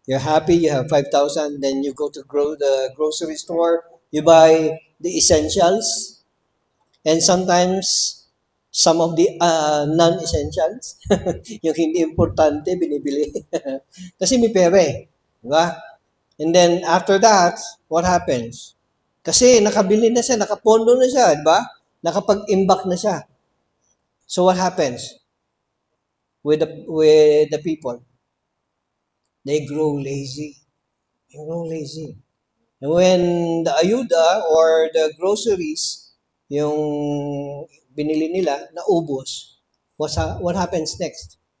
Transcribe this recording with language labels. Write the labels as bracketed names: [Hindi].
[English] You're happy, you have 5,000, then you go to the grocery store, you buy the essentials, and sometimes some of the non-essentials, [Filipino] yung hindi importante, binibili. Kasi may pera eh. Di ba? [English] And then after that, what happens? [Filipino] Kasi nakabili na siya, nakapondo na siya, di ba? Nakapag-imbak na siya. [English] So what happens with the people? They grow lazy. [Filipino] Yung [English] grow lazy. And when the ayuda or the groceries, [Filipino] yung binili nila, naubos, [English] what happens next?